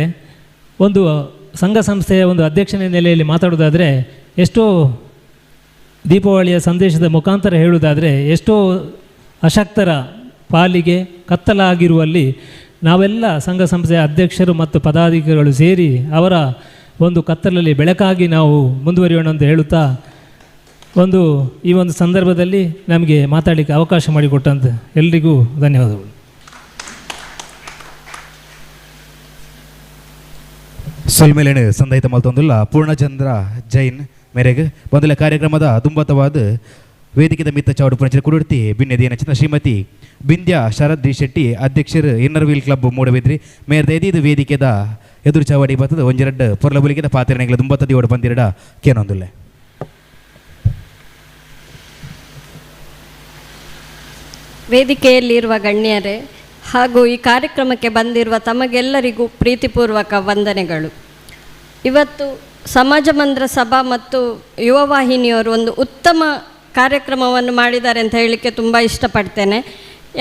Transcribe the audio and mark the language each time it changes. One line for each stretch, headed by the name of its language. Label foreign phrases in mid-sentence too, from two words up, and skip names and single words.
Kannada: ಒಂದು ಸಂಘ ಸಂಸ್ಥೆಯ ಒಂದು ಅಧ್ಯಕ್ಷನ ನೆಲೆಯಲ್ಲಿ ಮಾತಾಡೋದಾದರೆ ಎಷ್ಟೋ ದೀಪಾವಳಿಯ ಸಂದೇಶದ ಮುಖಾಂತರ ಹೇಳುವುದಾದರೆ ಎಷ್ಟೋ ಅಶಕ್ತರ ಪಾಲಿಗೆ ಕತ್ತಲಾಗಿರುವಲ್ಲಿ ನಾವೆಲ್ಲ ಸಂಘ ಸಂಸ್ಥೆಯ ಅಧ್ಯಕ್ಷರು ಮತ್ತು ಪದಾಧಿಕಾರಿಗಳು ಸೇರಿ ಅವರ ಒಂದು ಕತ್ತಲಲ್ಲಿ ಬೆಳಕಾಗಿ ನಾವು ಮುಂದುವರಿಯೋಣ ಅಂತ ಹೇಳುತ್ತಾ ಈ ಒಂದು ಸಂದರ್ಭದಲ್ಲಿ ನಮಗೆ ಮಾತಾಡಲಿಕ್ಕೆ ಅವಕಾಶ ಮಾಡಿಕೊಟ್ಟಂತ ಎಲ್ರಿಗೂ ಧನ್ಯವಾದಗಳು.
Tulu: ಸೊಲ್ಮೇಲೇನು ಸಂದಾಯಿತ ಮಲ್ತೊಂದುಲ್ಲ ಪೂರ್ಣಚಂದ್ರ ಜೈನ್ ಮೇರೆಗೆ ಮೊದಲ ಕಾರ್ಯಕ್ರಮದ ದುಂಬತವಾದ ವೇದಿಕೆದ ಮಿತ್ತ ಚೌಡು ಪುಣಚರ ಕುಡುರ್ತಿ ಬಿನ್ನೆದಿಯ ನಚಿನ ಶ್ರೀಮತಿ ಬಿಂದ್ಯ ಶರದ್ ಡಿ ಶೆಟ್ಟಿ ಅಧ್ಯಕ್ಷರು ಇನ್ನರ್ ವೀಲ್ ಕ್ಲಬ್ ಮೂಡಬಿದ್ರಿ ಮೇರ್ದೈದು ವೇದಿಕೆದ ಎದುರು ಚಾವಡಿ ಬರ್ತದೆ 1-2 ಪೊರ್ಲ ಬಲಿಗೆದ ಪಾತ್ರೆಗಳ ದುಂಬತ್ತ ದಿವಡು ಬಂದಿರಡ ಕೇನೊಂದುಲ್ಲೆ.
Kannada: ವೇದಿಕೆಯಲ್ಲಿರುವ ಗಣ್ಯರೇ ಹಾಗೂ ಈ ಕಾರ್ಯಕ್ರಮಕ್ಕೆ ಬಂದಿರುವ ತಮಗೆಲ್ಲರಿಗೂ ಪ್ರೀತಿಪೂರ್ವಕ ವಂದನೆಗಳು. ಇವತ್ತು ಸಮಾಜ ಮಂದಿರ ಸಭಾ ಮತ್ತು ಯುವವಾಹಿನಿಯವರು ಒಂದು ಉತ್ತಮ ಕಾರ್ಯಕ್ರಮವನ್ನು ಮಾಡಿದ್ದಾರೆ ಅಂತ ಹೇಳಲಿಕ್ಕೆ ತುಂಬ ಇಷ್ಟಪಡ್ತೇನೆ.